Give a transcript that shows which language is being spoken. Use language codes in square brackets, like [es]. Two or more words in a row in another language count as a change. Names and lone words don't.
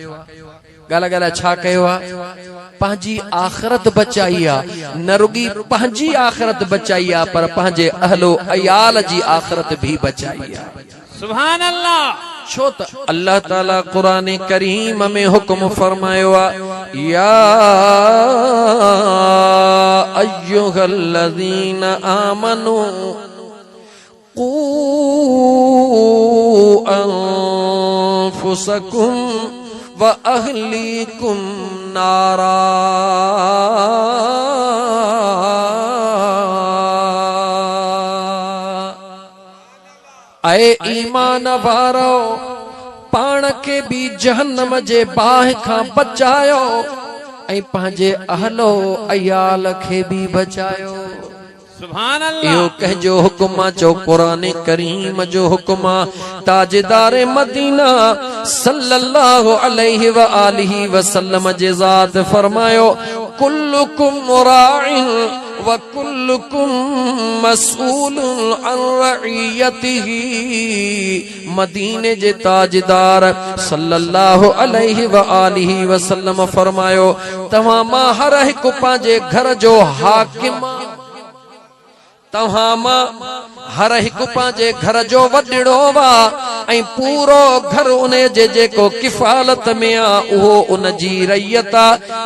[sd] ॻाल्हि ॻाल्हि छा कयो आहे? पंहिंजी आख़िरत बचाई आहे। न रुगी पंहिंजी आख़िरत बचाई आहे पर पंहिंजे अहलो अयाल जी आख़िरत भी बचाई आहे। [ar] سبحان الله. [sd] छो त अल्लाह ताला क़ुरान करीम में हुक्म फरमायो आहे [ar] يا أيها الذين آمنوا قوا أنفسكم وأهليكم نارا. [sd] ऐ ईमान वारो पाण के भी जहन्नम जे बाहि खां बचायो ऐं पंहिंजे अहलो अयाल खे भी बचायो। [ar] سبحان الله. [sd] इहो कंहिंजो हुकुम आहे? जो क़ुरान करीम जो हुकुम आहे। ताजदार मदीना [ar] صلى الله عليه وآله وسلم [sd] जे ज़ात फरमायो [ar] كلكم راع وكلكم مسؤول عن رعيته. [sd] मदीने जे ताजदार [ar] صلى الله عليه وآله وسلم [sd] फरमायो तव्हां मां हर हिकु पंहिंजे घर जो हाकिम, तव्हां मां हर हिकु पंहिंजे घर जो वॾड़ो वा ऐं पूरो घर उन जे जेको किफ़ालत में आहे उहो उन जी रैयत आहे।